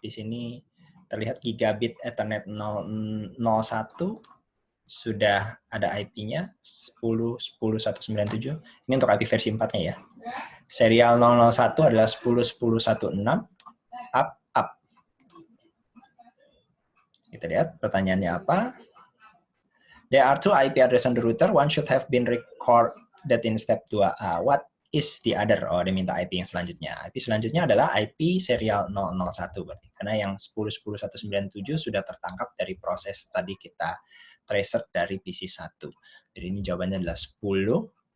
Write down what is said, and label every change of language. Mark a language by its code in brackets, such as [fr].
[id] Di sini terlihat gigabit Ethernet 001 sudah ada IP-nya 10.10.197. Ini untuk IP versi 4-nya ya. Serial 001 adalah 10.10.16 up. Kita lihat pertanyaannya apa. [en] There are two IP address on the router. One should have been recorded in step 2A. What is the other? [id] Oh, dia minta IP yang selanjutnya. IP selanjutnya adalah IP serial 001 berarti. Karena yang 10.10.197 sudah tertangkap dari proses tadi kita tracer dari PC1. Jadi ini jawabannya adalah 10.10.16.